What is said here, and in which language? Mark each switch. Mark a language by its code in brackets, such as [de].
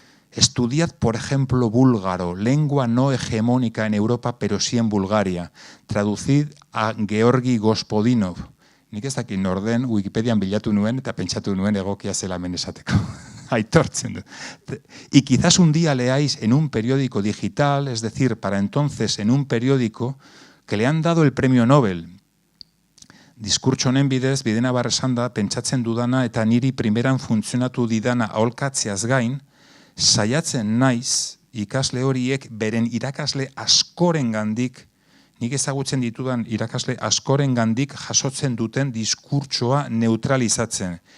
[es] Estudiad, por ejemplo, búlgaro, lengua no hegemónica en Europa, pero sí en Bulgaria. Traducid a Georgi Gospodinov. [eu] Nik ez dakit norden, Wikipedian bilatu nuen, eta pentsatu nuen egokia zela hemen esateko. Aitortzen du. [es] Y quizás un día leáis en un periódico digital, es decir, para entonces en un periódico, que le han dado el premio Nobel. [eu] Diskurtso honen bidez, Bidenabar esan da, pentsatzen dudana eta niri primeran funtzionatu didana aholkatzeaz gain, saiatzen naiz ikasle horiek beren irakasle askorengandik, nik ezagutzen ditudan irakasle askorengandik jasotzen duten diskurtsoa neutralizatzen.